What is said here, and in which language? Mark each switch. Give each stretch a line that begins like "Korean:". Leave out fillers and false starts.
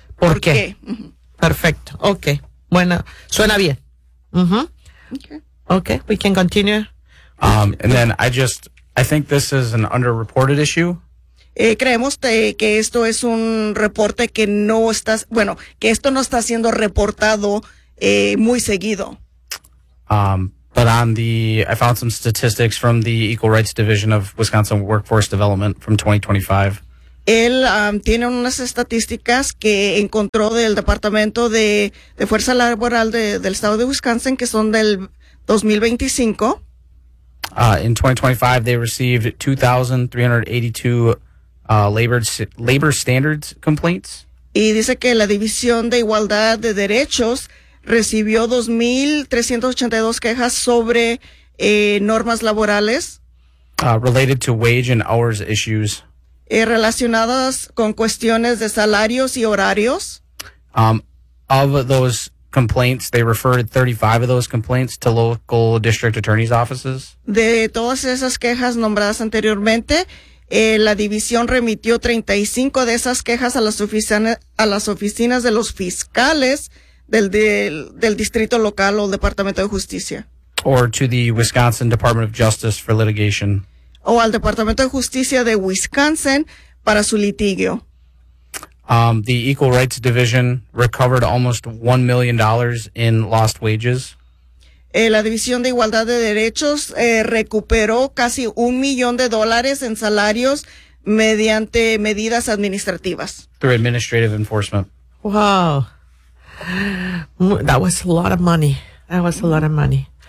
Spanish: por qué. Uh-huh. Perfecto. Okay. Bueno, suena bien. Uh-huh. Okay.
English: Okay, we can continue. I think this is an underreported issue.
Spanish: Creemos que esto es un reporte que no está, bueno, que esto no está siendo reportado muy seguido.
English: But I found some statistics from the Equal Rights Division of Wisconsin Workforce Development from 2025.
Spanish: Él tiene unas estadísticas que encontró del Departamento de Fuerza Laboral del Estado de Wisconsin, que son del 2025.
English: In 2025, they received 2,382 labor standards complaints.
Spanish: Y dice que la División de Igualdad de Derechos recibió 2,382 quejas sobre normas laborales.
English: Related to wage and hours issues.
Spanish: Relacionadas con cuestiones de salarios y horarios.
English: Of those complaints, they referred 35 of those complaints to local district attorney's offices.
Spanish: De todas esas quejas nombradas anteriormente, la división remitió 35 de esas quejas a las oficinas de los fiscales del distrito local o el Departamento de Justicia.
English: Or to the Wisconsin Department of Justice for litigation.
Spanish: O al Departamento de Justicia de Wisconsin para su litigio.
English: The Equal Rights Division recovered almost $1 million in lost wages.
Spanish: La División de Igualdad de Derechos recuperó casi $1 million en salarios mediante medidas administrativas.
English: Through administrative enforcement. Wow. That was a lot of money. That was a lot of money.